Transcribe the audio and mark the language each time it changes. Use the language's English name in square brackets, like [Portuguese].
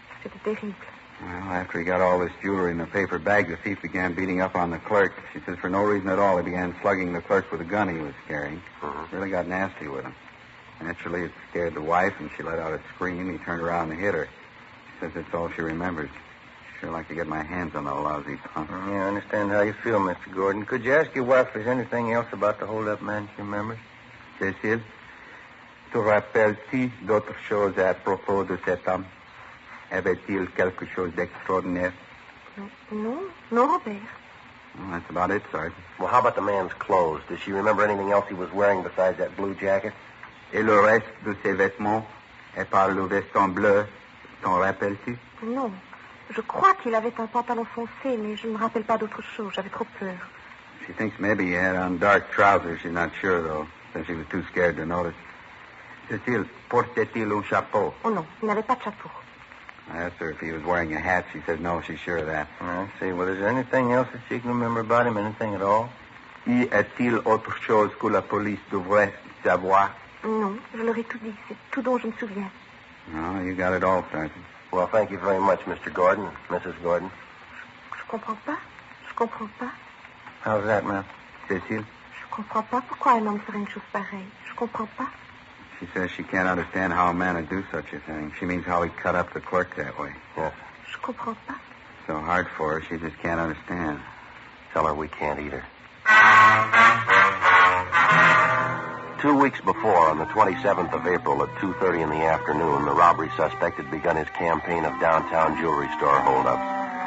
[French] C'était terrible. [English] Well, after he got all this jewelry in the paper bag, the thief began beating up on the clerk. She says for no reason at all, he began slugging the clerk with a gun he was carrying. Really got nasty with him. Naturally, it scared the wife, and she let out a scream. He turned around and hit her. She says that's all she remembers. She'd sure like to get my hands on that lousy punk. Yeah, I understand how you feel, Mr. Gordon. Could you ask your wife if there's anything else about the hold-up man she remembers? [French] Cécile, te rappelles-tu d'autres choses à propos de cet homme? Avait-il quelque chose d'extraordinaire? Non, non, Robert. [English] Well, that's about it, Sergeant. Well, how about the man's clothes? Does she remember anything else he was wearing besides that blue jacket? [French] Et le reste de ses vêtements? Et par le veston bleu, t'en rappelles-tu? Non. Je crois qu'il avait un pantalon foncé, mais je ne me rappelle pas d'autre chose. J'avais trop peur. [English] She thinks maybe he had on dark trousers. She's not sure, though, since she was too scared to notice. [French] Cécile, portait-il un chapeau? Oh non, il n'avait pas de chapeau. [English] I asked her if he was wearing a hat. She said no, she's sure of that. I see. Well, is there anything else that she can remember about him? Anything at all? [French] Y a-t-il autre chose que la police devrait savoir? Non, je leur ai tout dit. C'est tout dont je me souviens. [English] No, you got it all, Sergeant. Well, thank you very much, Mr. Gordon, Mrs. Gordon. [French] Je comprends pas. Je comprends pas. [English] How's that, ma'am? Cécile? [French] Je comprends pas pourquoi un homme ferait une chose pareille. Je comprends pas. [English] She says she can't understand how a man would do such a thing. She means how he cut up the clerk that way. Yes. [French] Je comprends pas. [English] So hard for her, she just can't understand. Tell her we can't either. 2 weeks before, on the 27th of April at 2:30 in the afternoon, the robbery suspect had begun his campaign of downtown jewelry store holdups.